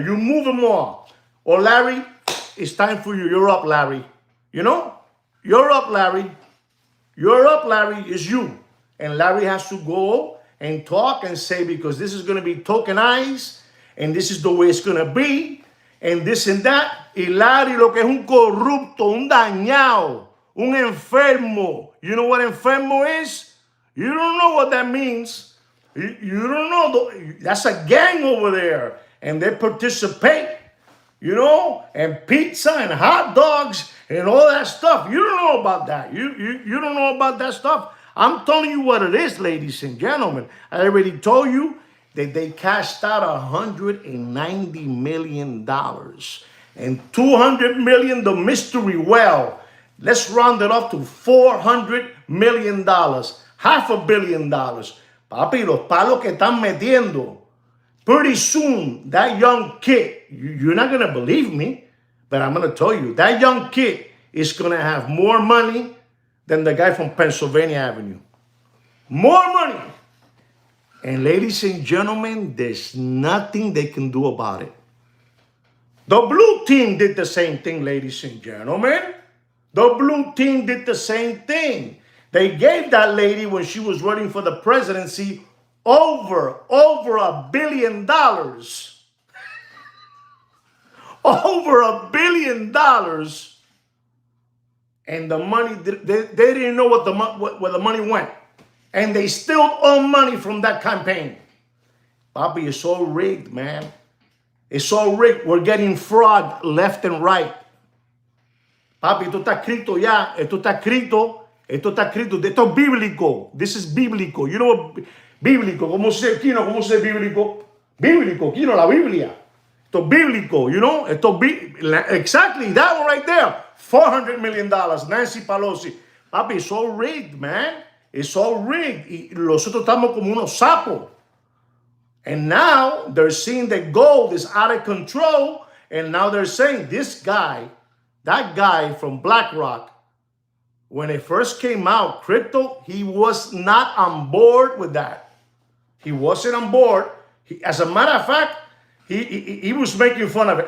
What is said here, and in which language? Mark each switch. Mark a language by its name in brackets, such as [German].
[English] You move them all. Or Larry, it's time for you. You're up, Larry. You know? You're up, Larry. You're up, Larry. It's you. And Larry has to go and talk and say, because this is going to be tokenized, and this is the way it's going to be, and this and that. [Spanish] Y Larry lo que es un corrupto, un dañado, un enfermo. [English] You know what enfermo is? You don't know what that means. You don't know. That's a gang over there. And they participate, you know, and pizza and hot dogs and all that stuff. You don't know about that. You don't know about that stuff. I'm telling you what it is, ladies and gentlemen. I already told you that they cashed out $190 million. And $200 million, the mystery well. Let's round it up to $400 million. $500 million. [Spanish] Papi, los palos que están metiendo. [English] Pretty soon, that young kid, you're not going to believe me, but I'm going to tell you, that young kid is going to have more money than the guy from Pennsylvania Avenue. More money. And ladies and gentlemen, there's nothing they can do about it. The blue team did the same thing, ladies and gentlemen. The blue team did the same thing. They gave that lady, when she was running for the presidency, over $1 billion. Over $1 billion. And the money, they didn't know where the money went. And they still owe money from that campaign. Papi, it's all rigged, man. It's all rigged. We're getting fraud left and right. [Spanish] Papi, esto está escrito ya. Esto está escrito. Esto está escrito. Esto es bíblico. [English] This is bíblico. You know what? [Spanish] Bíblico. ¿Cómo se dice bíblico? Bíblico. [English] You know, [Spanish] la Biblia. Esto es bíblico. [English] You know? Esto exactly. That one right there. $400 million. Nancy Pelosi. Papi, it's all rigged, man. It's all rigged. [Spanish] Y nosotros estamos como unos sapos. [English] And now they're seeing that gold is out of control. And now they're saying this guy, that guy from Blackrock, when it first came out, crypto, he was not on board with that. He wasn't on board. As a matter of fact, he was making fun of it.